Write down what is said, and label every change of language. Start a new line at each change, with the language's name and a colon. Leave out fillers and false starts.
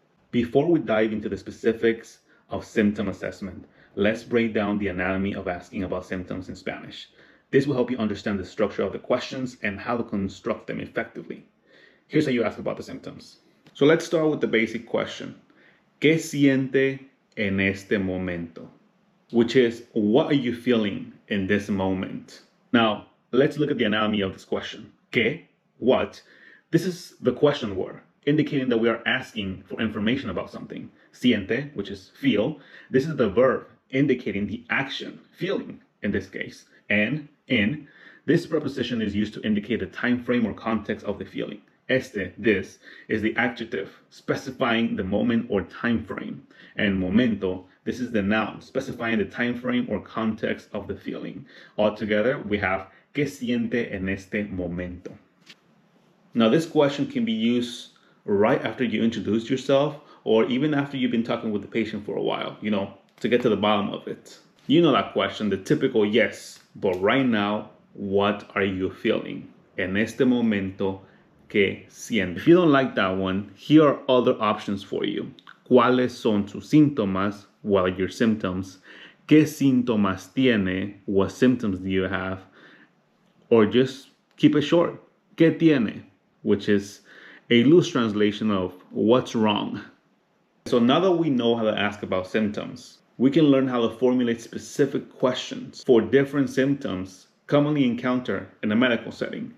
English: Before we dive into the specifics of symptom assessment, let's break down the anatomy of asking about symptoms in Spanish. This will help you understand the structure of the questions and how to construct them effectively. Here's how you ask about the symptoms. So let's start with the basic question.
Spanish: ¿Qué siente en este momento?
English: Which is, what are you feeling in this moment? Now, let's look at the anatomy of this question. ¿Qué? What? This is the question word, indicating that we are asking for information about something. Siente, which is feel. This is the verb, indicating the action, feeling in this case. And in, this preposition is used to indicate the time frame or context of the feeling. Este, this, is the adjective specifying the moment or time frame. And momento, this is the noun specifying the time frame or context of the feeling. Altogether, we have
Spanish: ¿Qué siente en este momento?
English: Now, this question can be used right after you introduce yourself, or even after you've been talking with the patient for a while, to get to the bottom of it. You know that question, the typical yes, but right now, what are you feeling?
Spanish: En este momento, ¿qué siente?
English: If you don't like that one, here are other options for you.
Spanish: ¿Cuáles son sus síntomas?
English: What are your symptoms?
Spanish: ¿Qué síntomas tiene?
English: What symptoms do you have? Or just keep it short.
Spanish: ¿Qué tiene?
English: Which is a loose translation of what's wrong. So now that we know how to ask about symptoms, we can learn how to formulate specific questions for different symptoms commonly encountered in a medical setting.